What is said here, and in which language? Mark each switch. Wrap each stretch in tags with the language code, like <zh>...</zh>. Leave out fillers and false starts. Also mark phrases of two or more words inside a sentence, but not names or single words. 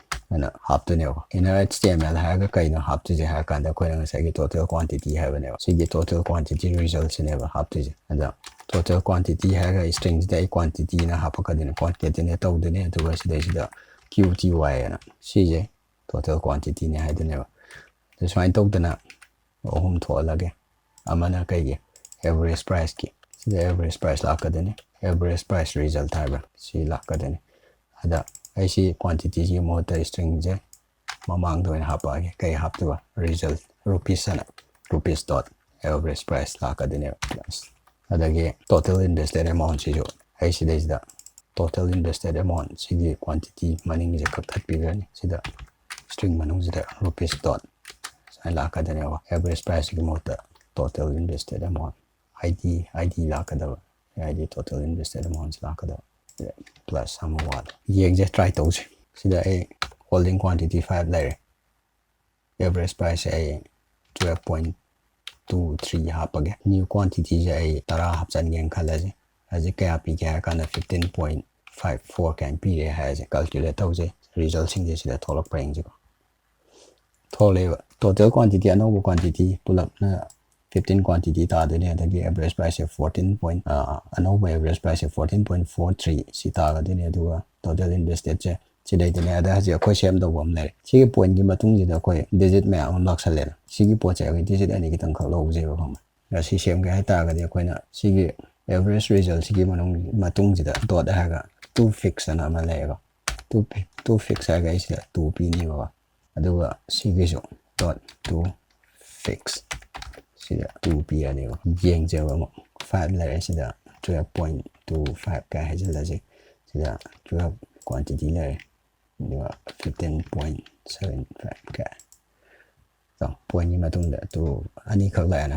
<mni>ꯑꯅ ꯍꯥꯞꯇꯣꯏꯅꯦꯕ</mni> <en>inner HTML</en> <mni>ꯍꯥꯏꯔꯒ ꯀꯩꯅꯣ ꯍꯥꯞꯇꯣꯏꯁꯦ ꯍꯥꯏꯔ ꯀꯥꯟꯗ ꯑꯩꯈꯣꯏꯅ ꯉꯁꯥꯏꯒꯤ</mni> <en>total quantity</en> <mni>ꯍꯥꯏꯕꯅꯦꯕ ꯁꯤꯒꯤ</mni> <en>total quantity result-</en> <mni>ꯁꯤꯅꯦꯕ ꯍꯥꯞꯇꯣꯏꯁꯦ ꯑꯗ</mni> <en>total quantity</en> <mni>ꯍꯥꯏꯔꯒ string-ꯁꯤꯗ ꯑꯩ quantity ꯅ ꯍꯥꯞꯄꯛꯀꯗꯣꯏꯅꯦ concatenate ꯇꯧꯗꯣꯏꯅꯦ ꯑꯗꯨꯒ ꯁꯤꯗꯩꯁꯤꯗ QTY ꯑꯅ ꯁꯤꯁꯦ</mni> <en>total quantity</en> <mni>ꯅꯦ ꯍꯥꯏꯗꯣꯏꯅꯦꯕ ꯑꯗ ꯁꯨꯃꯥꯏꯅ ꯇꯧꯗꯅ ꯑꯍꯨꯝ ꯊꯣꯛꯍꯜꯂꯒꯦ ꯑꯃꯅ ꯀꯩꯒꯤ</mni> <en>average price-</en> <mni>ꯀꯤ ꯁꯤꯗ</mni> <en>average price</en> <mni>ꯂꯥꯛꯀꯗꯣꯏꯅꯤ</mni> <en>average price result</en> <mni>ꯍꯥꯏꯕ ꯁꯤ ꯂꯥꯛꯀꯗꯣꯏꯅꯤ ꯑꯗ ꯑꯩꯁꯤ quantity-ꯁꯤꯒꯤ ꯃꯍꯨꯠꯇ string-ꯁꯦ ꯃꯃꯥꯡꯗ ꯑꯣꯏꯅ ꯍꯥꯞꯄꯛꯑꯒꯦ ꯀꯩ ꯍꯥꯞꯇꯣꯏꯕ</mni> <en>result rupees</en> <mni>ꯑꯅ</mni> <en>rupees dot average price</en> <mni>ꯂꯥꯛꯀꯗꯣꯏꯅꯦꯕ plus ꯑꯗꯒꯤ</mni> <en>total invested amount</en> <mni>ꯁꯤꯁꯨ ꯑꯩ ꯁꯤꯗꯩꯁꯤꯗ</mni> <en>total invested amount</en> <mni>ꯁꯤꯒꯤ quantity ꯃꯅꯤꯡꯒꯤꯁꯦ ꯀꯛꯊꯠꯄꯤꯈ꯭ꯔꯅꯤ ꯁꯤꯗ string ꯃꯅꯨꯡꯁꯤꯗ</mni> <en>rupees dot</en> <mni>ꯁꯨꯃꯥꯏꯅ ꯂꯥꯛꯀꯗꯣꯏꯅꯦꯕ</mni> <en>average price-</en> <mni>ꯒꯤ ꯃꯍꯨꯠꯇ</mni> <en>total invested amount ID</en> <mni>ꯂꯥꯛꯀꯗꯕ</mni> <en>ID total invested amount</en> <mni>ꯂꯥꯛꯀꯗꯕ plus ꯑꯃ ꯋꯥꯠꯂꯦ ꯌꯦꯡꯁꯦ ꯇ꯭ꯔꯥꯏ ꯇꯧꯁꯦ ꯁꯤꯗ ꯑꯩ</mni> <en>holding quantity</en> <mni>5 ꯂꯩꯔꯦ average price ꯑꯩ 12.23 ꯍꯥꯞꯄꯒꯦ</mni> <en>new quantity-</en> <mni>ꯁꯦ ꯑꯩ 10 ꯍꯥꯞꯆꯟꯒꯦꯅ ꯈꯜꯂꯁꯦ ꯍꯧꯖꯤꯛ ꯀꯌꯥ ꯄꯤꯒꯦ ꯍꯥꯏꯔ ꯀꯥꯟꯗ 15.54 ꯀꯥꯏꯅ ꯄꯤꯔꯦ ꯍꯥꯏꯔꯁꯦ ꯀꯥꯜꯀꯨꯂꯦꯠ ꯇꯧꯁꯦ ꯔꯤꯖꯜꯠꯁꯤꯡꯁꯦ ꯁꯤꯗ ꯊꯣꯛꯂꯛꯄ꯭ꯔꯥ ꯌꯦꯡꯁꯤꯀꯣ ꯊꯣꯛꯂꯛꯑꯦꯕ</mni> <en>total quantity</en> <mni>ꯑꯅꯧꯕ quantity ꯄꯨꯂꯞꯅ 15 quantity ꯇꯥꯗꯣꯏꯅꯦ ꯑꯗꯒꯤ average price 14. ꯑꯅꯧꯕ</mni> <en>average price</en> <mni>14.43 ꯁꯤ ꯇꯥꯒꯗꯣꯏꯅꯦ ꯑꯗꯨꯒ</mni> <en>total invested-</en> <mni>ꯁꯦ ꯁꯤꯗꯩꯗꯅꯦ ꯑꯗ ꯍꯧꯖꯤꯛ ꯑꯩꯈꯣꯏ ꯁꯦꯝꯗꯧꯕ ꯑꯃ ꯂꯩꯔꯦ ꯁꯤꯒꯤ ꯄꯣꯏꯟꯠꯒꯤ ꯃꯇꯨꯡꯁꯤꯗ ꯑꯩꯈꯣꯏ ꯗꯤꯖꯤꯠ ꯃꯌꯥꯝ ꯑꯃ ꯂꯥꯛꯁꯜꯂꯦꯅ ꯁꯤꯒꯤ ꯄꯣꯠꯁꯦ ꯑꯩꯈꯣꯏ ꯗꯤꯖꯤꯠ ꯑꯅꯤ ꯈꯤꯇꯪꯈꯛ ꯂꯧꯖꯩꯕ ꯈꯪꯕ ꯁꯤ ꯁꯦꯝꯒꯦ ꯍꯥꯏꯇꯥꯔꯒꯗꯤ ꯑꯩꯈꯣꯏꯅ ꯁꯤꯒꯤ</mni> <en>average result</en> <mni>ꯁꯤꯒꯤ ꯃꯇꯨꯡꯁꯤꯗ dot ꯍꯥꯏꯔꯒ</mni> <en>to fix</en> <mni>ꯑꯅ ꯑꯃ ꯂꯩꯌꯦꯕ</mni> <en>to fix</en> <mni>ꯍꯥꯏꯔꯒ ꯑꯩ ꯁꯤꯗ 2 ꯄꯤꯅꯤꯕ ꯑꯗꯨꯒ ꯁꯤꯒꯤꯁꯨ</mni> <en>dot to fix</en> <mni>sida 2 ꯄꯤꯔꯅꯦꯕ ꯌꯦꯡꯖꯕ ꯑꯃꯨꯛ 5 ꯂꯩꯔꯦ ꯁꯤꯗ 12.25 ꯀꯥꯏ ꯍꯥꯏꯖꯤꯜꯂꯁꯤ ꯁꯤꯗ 12 quantity ꯂꯩꯔꯦ ꯑꯗꯨꯒ 15.75 ꯀꯥꯏ ꯄꯣꯏꯟꯒꯤ ꯃꯇꯨꯡꯗ ꯑꯅꯤꯈꯛ ꯂꯥꯛꯑꯦꯅ</mni>